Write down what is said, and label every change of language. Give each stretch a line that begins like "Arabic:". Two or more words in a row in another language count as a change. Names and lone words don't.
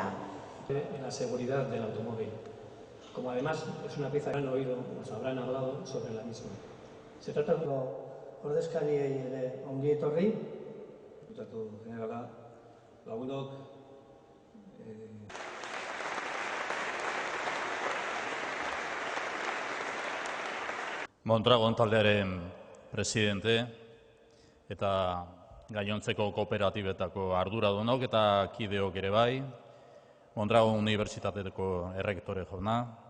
Spanish: En la seguridad del automóvil. Como además es una pieza que han oído, nos habrán hablado sobre la misma. Se trata de
Basque: ordezkariei ere ongi etorri. Diputatu generala, lagunok, Mondragon taldearen presidente eta gainontzeko kooperatibetako arduradunok eta kideok ere bai, Mondragon Unibertsitateko errektore jauna,